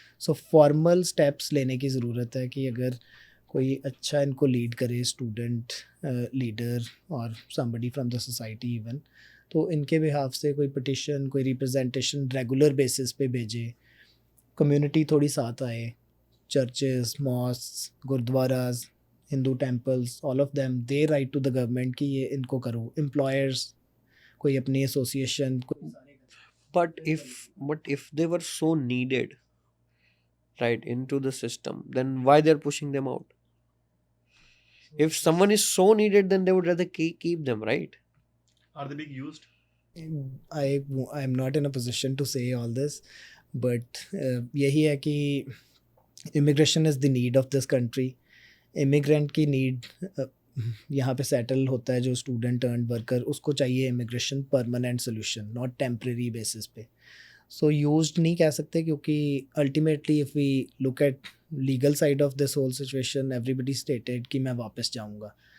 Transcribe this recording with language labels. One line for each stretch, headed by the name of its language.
Hindi: सो formal steps लेने की ज़रूरत है कि अगर कोई अच्छा इनको लीड करे, स्टूडेंट लीडर और somebody from the society even, तो इनके बिहाफ से कोई पिटिशन, कोई रिप्रेजेंटेशन रेगुलर बेसिस पे भेजे, कम्युनिटी थोड़ी साथ आए, churches, mask, gurdwaras, Hindu temples,
English: all of them they write to the government
Hindi: कि ये इनको करो. एम्प्लॉयर्स कोई अपनी association,
English: But if they were so needed, right, into the system, then why they're pushing them out? If someone is so needed, then they would rather keep them, right? Are they being used? I'm not in a position to say all this, but
Hindi: यही है कि
English: immigration is the need of this country.
Hindi: Immigrant की need यहाँ पे settle होता है, जो student earn worker, उसको चाहिए immigration permanent solution, not temporary basis पे. सो यूज्ड नहीं कह सकते क्योंकि ultimately
English: if we look at legal side of this whole situation, everybody stated
Hindi: कि मैं वापस जाऊँगा.